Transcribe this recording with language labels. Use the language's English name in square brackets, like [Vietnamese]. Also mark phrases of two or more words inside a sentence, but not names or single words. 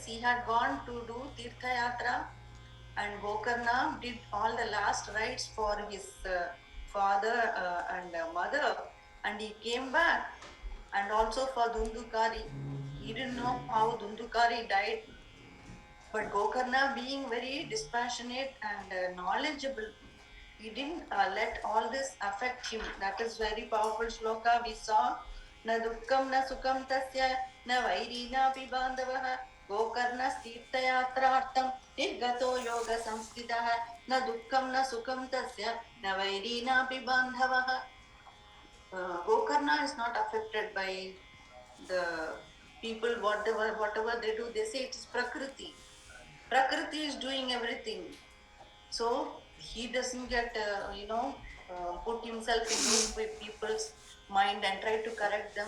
[English] He had gone to do [Hindi] तीर्थ यात्रा, [English] and Gokarna did all the last rites for his father and mother, and he came back, and also for Dundukari. He didn't know how Dundukari died, but Gokarna, being very dispassionate and knowledgeable, he didn't let all this affect him. That is very powerful shloka we saw. [Sanskrit] न दुःखं न सुखं तस्य न वैरी न पिबान्धवः गोकर्णः तीर्थयात्रार्थं निर्गतो योग संस्थितः न दुःखं न सुखं तस्य न वैरी न पिबान्धवः. [English] Gokarna is not affected by the people, whatever they do. They say it is Prakriti. Prakriti is doing everything. So he doesn't get, put himself in those people's mind and try to correct them.